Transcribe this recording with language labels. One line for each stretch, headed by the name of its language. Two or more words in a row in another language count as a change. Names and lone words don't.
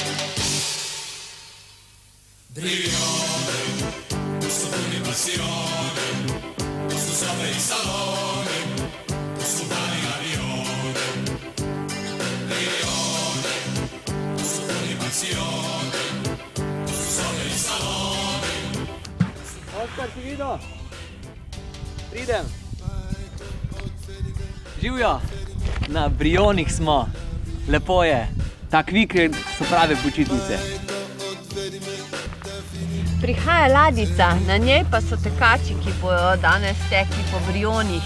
Croatian: Brione, tu su puni passione, tu su sobe i salone, tu su mani avione. Brione, tu su puni passione, tu su sobe i salone.
Slovenian: Oskar, si videl? Pridem. Živjo, na Brionih smo. Lepo je. Tak vikend so prave počitnice. Prihaja ladjica, na njej pa so tekači, ki bojo danes tekli po Brionih.